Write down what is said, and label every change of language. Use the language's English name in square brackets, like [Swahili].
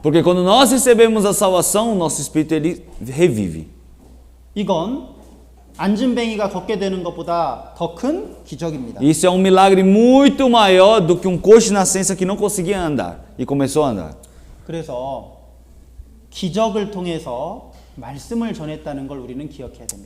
[Portuguese] Porque quando nós recebemos a salvação, o nosso espírito ele revive. [Korean] 이건 안진뱅이가 걷게 되는 것보다 더 큰 기적입니다. [Portuguese] Isso é um milagre muito maior do que um coxo de nascença que não conseguia andar e começou a andar. [Korean] 그래서 기적을 통해서 말씀을 전했다는 걸 우리는 기억해야 됩니다.